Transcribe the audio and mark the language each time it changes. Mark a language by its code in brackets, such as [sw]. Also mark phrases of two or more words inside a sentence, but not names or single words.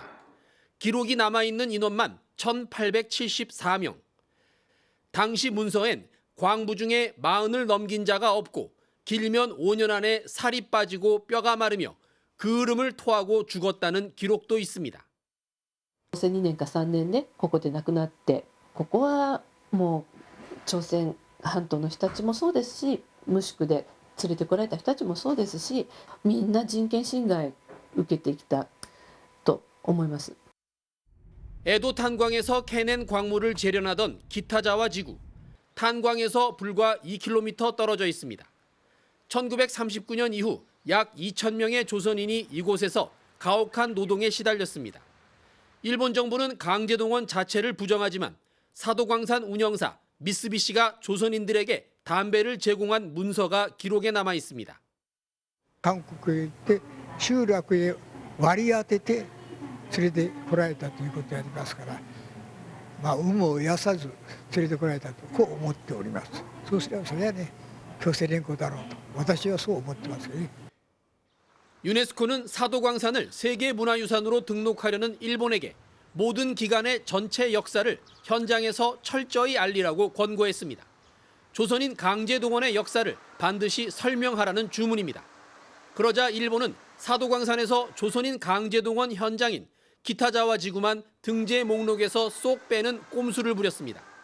[ko] 기록이 남아있는 인원만 1874명. 당시 문서엔 광부 중에 40을 넘긴 자가 없고 길면 5년 안에 살이 빠지고 뼈가 마르며 그을음을 토하고 죽었다는 기록도 있습니다. [ja] 2 年か3年でここで亡くなって、ここはもう朝鮮半島の人たちもそうですし、無宿で連れてこられた人たちもそうですし、みんな人権侵害受けてきたと思います。 [ko] 에도 탄광에서 캐낸 광물을 재련하던 기타자와 지구. 탄광에서 불과 2km 떨어져 있습니다. 1939년 이후 약 2,000명의 조선인이 이곳에서 가혹한 노동에 시달렸습니다. 일본 정부는 강제동원 자체를 부정하지만 사도광산 운영사 미쓰비시가 조선인들에게 담배를 제공한 문서가 기록에 남아 있습니다. [ja] 한국에 行って集落へ割り当てて連れてこられたということでありますから、有無を言わさず連れてこられたとこう思っております。そうすればそれはね、強制連行だろうと私はそう思ってますよね。 [ko] 유네스코는 사도광산을 세계문화유산으로 등록하려는 일본에게 모든 기관의 전체 역사를 현장에서 철저히 알리라고 권고했습니다. 조선인 강제동원의 역사를 반드시 설명하라는 주문입니다. 그러자 일본은 사도광산에서 조선인 강제동원 현장인 기타자와 지구만 등재 목록에서 쏙 빼는 꼼수를 부렸습니다.